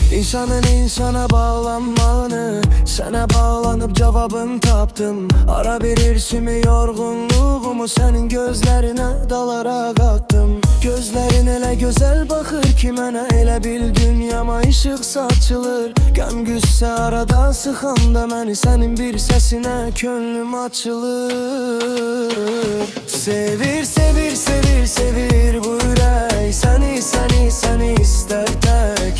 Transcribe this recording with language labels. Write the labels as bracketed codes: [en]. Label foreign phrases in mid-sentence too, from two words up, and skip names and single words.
[tr] İnsanın insana bağlanmanı, sana bağlanıp cevabını tapdım. Ara bir irsimi yorgunluğumu senin gözlerine dalarak attım. [az] Gözlerin elə gözəl baxır ki mənə, elə bil dünyama işıq saçılır. Qəm qüssə arada sıxanda məni, sənin bir səsinə könlüm açılır. Sevir, sevir, sevir, sevir bu ürək səni, səni, səni istər tək.